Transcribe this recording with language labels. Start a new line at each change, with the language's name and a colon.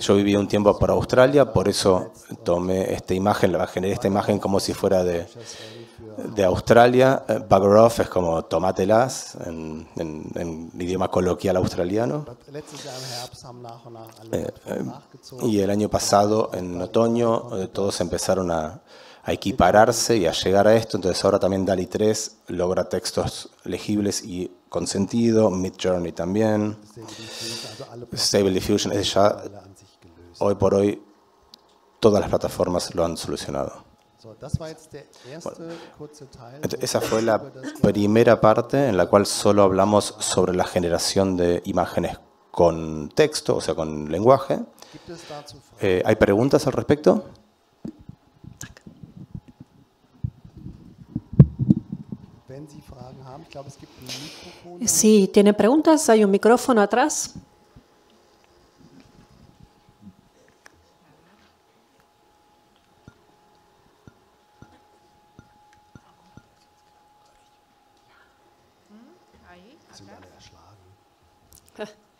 Spanish: Yo viví un tiempo por Australia, por eso tomé esta imagen, generé esta imagen como si fuera de Australia.
English: Bugger off
Spanish: es como tomátelas en idioma coloquial australiano.
German: letztes Jahr im Herbst haben nach und nach alle Plattformen nachgezogen.
Spanish: Y el año pasado, en otoño, todos empezaron a equipararse y a llegar a esto. Entonces ahora también DALL-E 3 logra textos legibles y con sentido. Midjourney también.
German: Also alle
Spanish: Stable Diffusion es ya,
German: alle an sich gelöst.
Spanish: hoy por hoy, todas las plataformas lo han solucionado.
German: So, das war jetzt der erste kurze Teil.
Spanish: Esa fue la primera parte en la cual solo hablamos sobre la generación de imágenes con texto, o sea, con lenguaje.
German: Gibt es dazu Fragen?
Spanish: ¿Hay preguntas al respecto?
German: Wenn Sie Fragen haben, ich glaube, es gibt ein Mikrofon.
Spanish: Si tiene preguntas, hay un micrófono atrás.
German: Sind alle erschlagen.